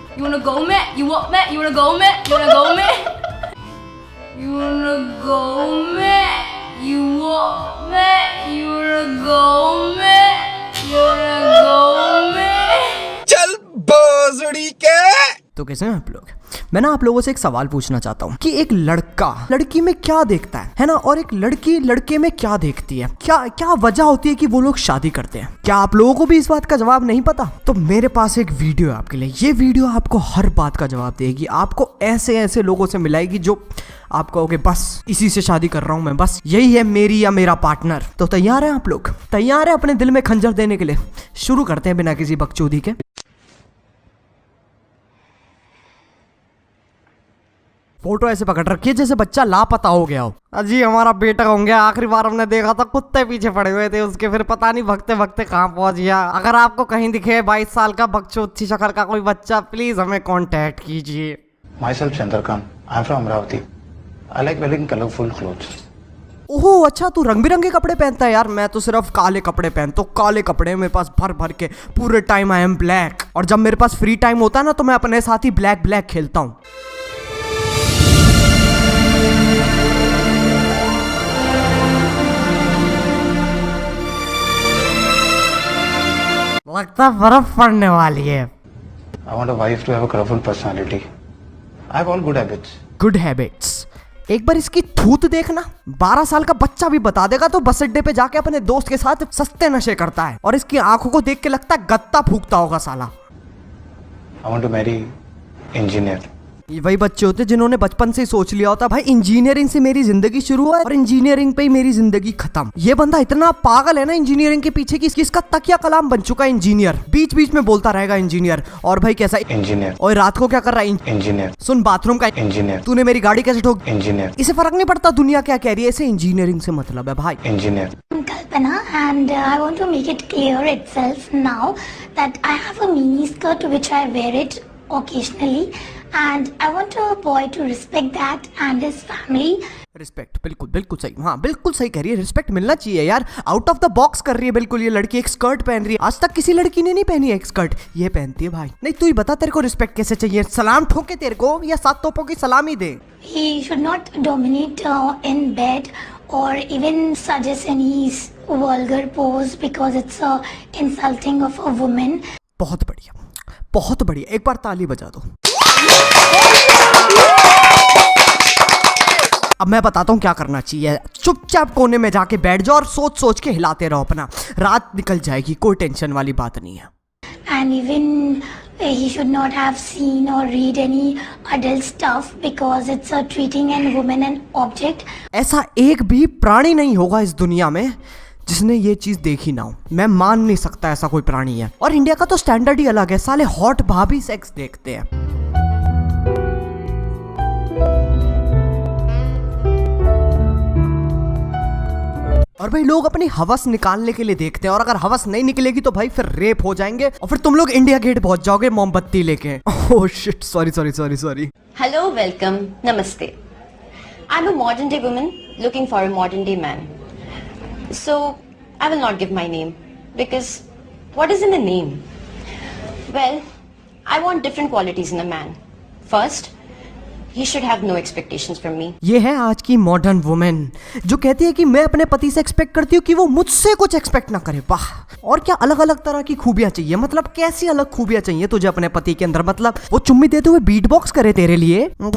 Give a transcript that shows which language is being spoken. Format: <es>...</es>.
<hi>You wanna go में? You want में? You wanna go में? You wanna go में? You wanna go में? You want में? You wanna go में? You wanna go में? चल भोसड़ी के। तो कैसे हैं आप लोग? मैं ना आप लोगों से एक सवाल पूछना चाहता हूँ कि एक लड़का लड़की में क्या देखता है ना, और एक लड़की लड़के में क्या देखती है, क्या वजह होती है कि वो लोग शादी करते हैं? क्या आप लोगों को भी इस बात का जवाब नहीं पता? तो मेरे पास एक वीडियो है आपके लिए। ये वीडियो आपको हर बात का जवाब देगी। आपको ऐसे ऐसे लोगों से मिलाएगी जो आप कहोगे बस इसी से शादी कर रहा हूं मैं, बस यही है मेरी या मेरा पार्टनर। तो तैयार हैं आप लोग? तैयार है अपने दिल में खंजर देने के लिए? शुरू करते हैं बिना किसी बकचोदी के। फोटो ऐसे पकड़ रखी है जैसे बच्चा लापता हो गया हो। अजी हमारा बेटा होंगे, आखिरी बार हमने देखा था कुत्ते पीछे पड़े हुए थे उसके, फिर पता नहीं भगते भगते कहाँ पहुंच गया। अगर आपको कहीं दिखे 22 साल का बकचोदी शक्ल का कोई बच्चा, प्लीज हमें कांटेक्ट कीजिए।</hi> <en>Myself Chandrakant. I'm from Amravati. I like wearing colorful clothes.</en> <hi>ओहो अच्छा, तू रंग बिरंगे कपड़े पहनता है यार। मैं तो सिर्फ काले कपड़े पहनता हूँ। काले कपड़े मेरे पास भर भर के पूरे टाइम</hi> <en>I am black.</en> <hi>और जब मेरे पास फ्री टाइम होता है ना तो मैं अपने साथ ही ब्लैक खेलता हूँ। लगता बर्फ पड़ने वाली है।</hi> <en>I want a wife to have a colorful personality. I have all good habits. Good habits.</en> <hi>एक बार इसकी थूत देखना, 12 साल का बच्चा भी बता देगा। तो बस अड्डे पे जाके अपने दोस्त के साथ सस्ते नशे करता है और इसकी आंखों को देख के लगता है गत्ता फूकता होगा साला।</hi> <en>I want to marry engineer.</en> <hi>ये वही बच्चे होते जिन्होंने बचपन से ही सोच लिया होता भाई इंजीनियरिंग से मेरी जिंदगी शुरू है और इंजीनियरिंग पे ही मेरी जिंदगी खत्म। ये बंदा इतना पागल है ना इंजीनियरिंग के पीछे कि इसका तकिया कलाम बन चुका है इंजीनियर। बीच बीच में बोलता रहेगा इंजीनियर। और भाई कैसा इंजीनियर? और रात को क्या कर रहा है? इंजीनियर। सुन बाथरूम का इंजीनियर। तूने मेरी गाड़ी कैसे ठोक? इंजीनियर। इसे फर्क नहीं पड़ता दुनिया क्या कह रही है, इसे इंजीनियरिंग से मतलब है भाई। Engineer.</hi> <en>Kalpana, and I want to make it clear itself now that I have a mini skirt which I wear it occasionally, and I want a boy to respect that and his family.</en> <hi>Respect, बिल्कुल बिल्कुल सही। हाँ बिल्कुल सही कह रही है, respect मिलना चाहिए यार।</hi> <en>out of the box</en> <hi>कर रही है बिल्कुल ये लड़की। एक स्कर्ट पहन रही है, आज तक किसी लड़की ने नहीं पहनी है एक स्कर्ट, ये पहनती है भाई। नहीं तू ही बता तेरे को रिस्पेक्ट कैसे चाहिए? सलाम ठोके तेरे को या 7 तोपों की सलामी दे?</hi> <en>He should not dominate in bed or even suggest any vulgar pose because it's insulting of a woman.</en> <hi>बहुत बढ़िया, बहुत बढ़िया। एक बार ताली बजा दो। अब मैं बताता हूँ क्या करना चाहिए। चुपचाप कोने में जाके बैठ जाओ और सोच सोच के हिलाते रहो अपना। रात निकल जाएगी, कोई टेंशन वाली बात नहीं है।</hi> <en>And even he should not have seen or read any adult stuff because it's treating a woman an object.</en> <hi>ऐसा एक भी प्राणी नहीं होगा इस दुनिया में जिसने ये चीज देखी ना हो। मैं मान नहीं सकता ऐसा कोई प्राणी है। और इंडिया का तो स्टैंडर्ड ही अलग है, साले हॉट भाभी सेक्स देखते हैं। और भाई लोग अपनी हवस निकालने के लिए देखते हैं और अगर हवस नहीं निकलेगी तो भाई फिर रेप हो जाएंगे और फिर तुम लोग इंडिया गेट पहुंच जाओगे मोमबत्ती लेके।</hi> <en>Oh shit, sorry. Hello, welcome, namaste. I'm a modern day woman looking for a modern day man. So, I will not give my name because what is in a name? Well, I want different qualities in a man. First, he should have no expectations from me.</en> <hi>ये है आज की modern women जो कहती है कि मैं अपने पति से एक्सपेक्ट करती हूँ कि वो मुझसे कुछ एक्सपेक्ट ना करे। वाह! और क्या अलग अलग तरह की खूबियां चाहिए? मतलब कैसी अलग खूबियां चाहिए तुझे अपने पति के अंदर? मतलब वो चुम्मी देते हुए बीट बॉक्स करे तेरे लिए?</hi>